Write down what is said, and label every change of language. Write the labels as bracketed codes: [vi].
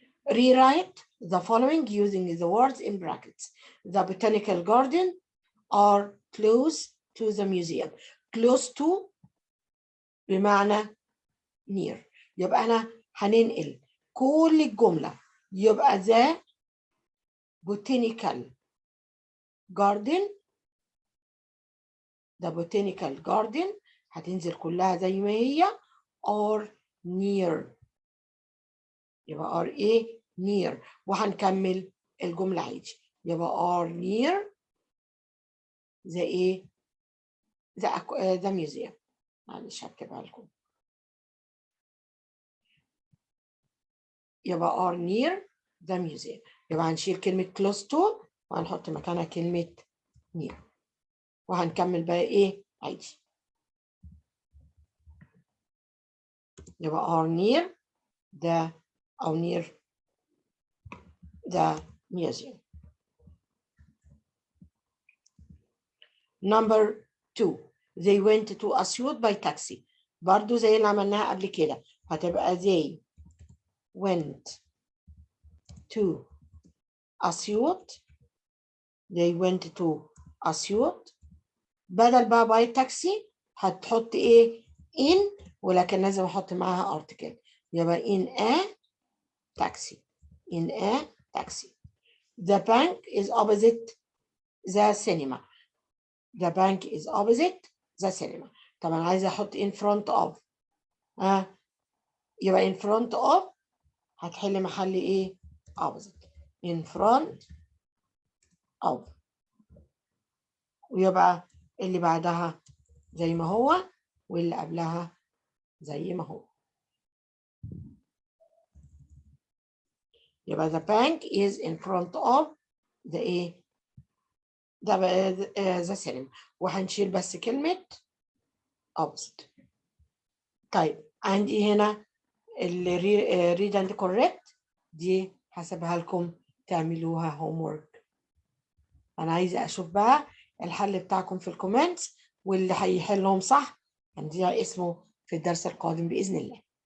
[en] Rewrite the following using the words in brackets. The botanical garden are close to the museum. Close to [ar] بمعنى [en] near. [ar] يبقى أنا هننقل كل الجملة. [en] يبقى the botanical garden. The botanical garden [ar] هتنزل كلها زي ما هي [en] or near. [ar] يبقى are إيه near. وهنكمل الجملة عادي. [en] يبقى are near the إيه the museum. [ar] معلش هكتبها لكم. [en] يبقى are near the museum. [ar] يبقى هنشيل كلمة close to وهنحط مكانها كلمة near وهنكمل بقى ايه عادي. [en] يبقى are near the أو near the museum. Number 2 they went to Asyut by taxi. [ar] برضو زي اللي عملناها قبل كده هتبقى [en] they went to Asyut. they went to Asyut. [ar] بدل بقى by taxi هتحط ايه in ولكن لازم احط معاها article. [en] يبقى in a taxi. in a taxi. The bank is opposite the cinema. The bank is opposite the cinema. [ar] طبعا عايزه احط [en] in front of. [ar] يبقى in front of هتحل محل ايه opposite. in front of. ويبقى اللي بعدها زي ما هو واللي قبلها زي ما هو. [en] يبقى the bank is in front of the ايه the cinema وهنشيل بس كلمة opposite. [ar] طيب عندي هنا اللي read and correct دي هسيبها لكم تعملوها homework. أنا عايزة أشوف بقى الحل بتاعكم في الكومنتس واللي هيحلهم صح هنديها اسمه في الدرس القادم بإذن الله.